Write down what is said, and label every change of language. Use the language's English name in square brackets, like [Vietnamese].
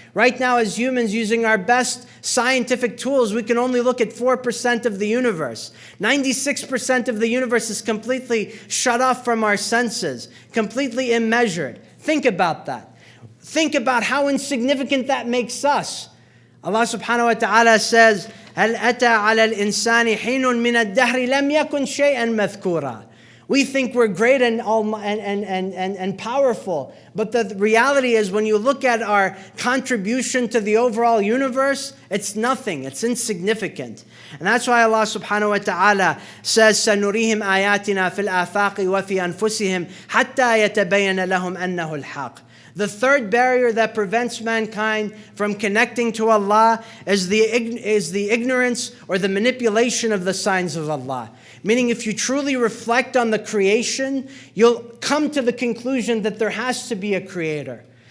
[English] Right now, as humans, using our best scientific tools, we can only look at 4% of the universe. 96% of the universe is completely shut off from our senses, completely immeasured. Think about that. Think about how insignificant that makes us. Allah subhanahu wa ta'ala says, [Arabic] هَلْ أَتَى عَلَى الْإِنسَانِ حِينٌ مِّنَ الدَّهْرِ لَمْ يَكُنْ شَيْئًا مَذْكُورًا. [English] We think we're great and powerful. But the reality is, when you look at our contribution to the overall universe, it's nothing. It's insignificant. And that's why Allah subhanahu wa ta'ala says, [Arabic] سَنُرِيهِمْ آيَاتِنَا فِي الْآفَاقِ وَفِي أَنفُسِهِمْ حَتَّى يَتَبَيَّنَ لَهُمْ أَنَّهُ الْحَقُّ. [English] The third barrier that prevents mankind from connecting to Allah is the ignorance or the manipulation of the signs of Allah. Meaning, if you truly reflect on the creation, you'll come to the conclusion that there has to be a creator.